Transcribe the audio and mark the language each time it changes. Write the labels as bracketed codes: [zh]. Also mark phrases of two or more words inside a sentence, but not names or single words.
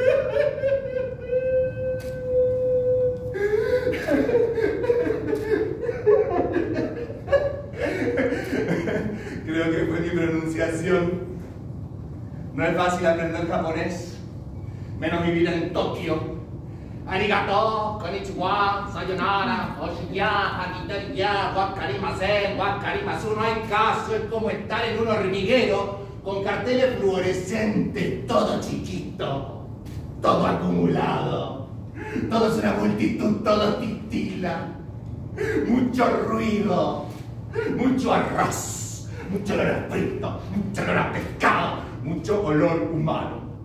[es] Creo que fue mi pronunciación. No es fácil aprender japonés, menos vivir en Tokio. [ja] ありがとう、こんにちは、さようなら、おしや、はぎたりや、わかりません、わかります. [es] No hay caso, es como estar en un hormiguero con carteles fluorescentes, todo chiquito, todo acumulado. Todo es una multitud, todo titila. Mucho ruido, mucho arroz, mucho olor a frito, mucho olor a pescado, mucho olor humano.